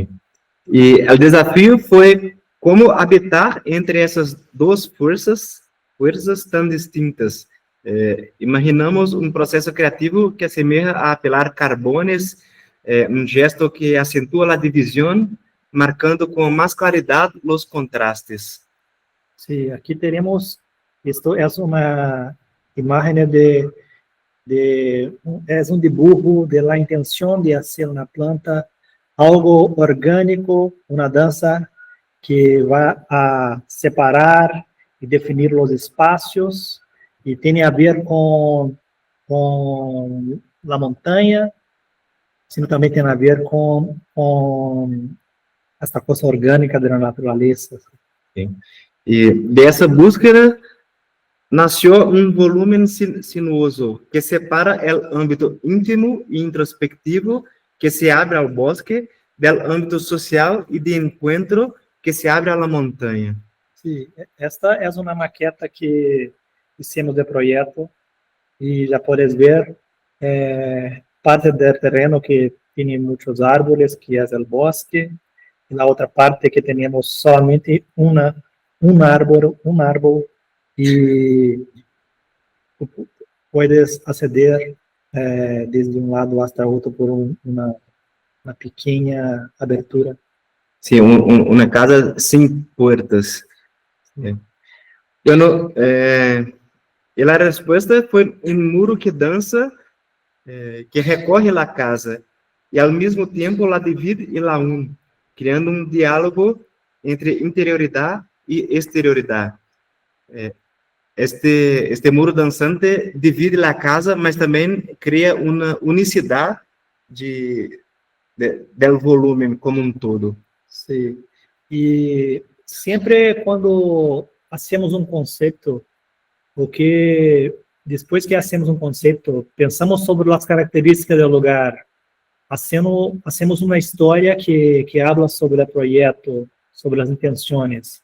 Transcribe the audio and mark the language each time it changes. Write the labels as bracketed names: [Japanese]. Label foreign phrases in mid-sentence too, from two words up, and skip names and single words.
[Portuguese] E o desafio foi como habitar entre essas duas forças tão distintas. Imaginamos um processo criativo que assemelha a apelar carbones um gesto que acentúa a divisão, marcando com mais claridade os contrastes. [Spanish] Sí, aquí tenemos, esto es una imagen es un dibujo de la intención de hacer una planta, algo orgánico, una danza que va a separar y definir los espacios y tiene a ver con la montaña, sino también tiene a ver con esta cosa [Portuguese] orgânica da natureza. Sim. E dessa búsqueda nasceu um volume sinuoso que separa o âmbito íntimo e introspectivo que se abre ao bosque do âmbito social e de encontro que se abre à montanha. [Spanish] Sí, esta es una maqueta que hicimos de proyecto y ya puedes ver parte del terreno que tiene muchos árboles, que es el bosque, y la otra parte que tenemos solamente un árbol y puedes acceder desde un lado hasta otro por una pequeña abertura. [Portuguese] Sim, uma casa sem portas. Eu não, e a resposta foi um muro que dança, que recorre à casa, e ao mesmo tempo la divide e la une, criando um diálogo entre interioridade e exterioridade. Este muro dançante divide a casa, mas também cria uma unicidade do volume como um todo. [Spanish] Sí. Y siempre cuando hacemos un concepto, porque después que hacemos un concepto, pensamos sobre las características del lugar, hacemos una historia que habla sobre el proyecto, sobre las intenciones.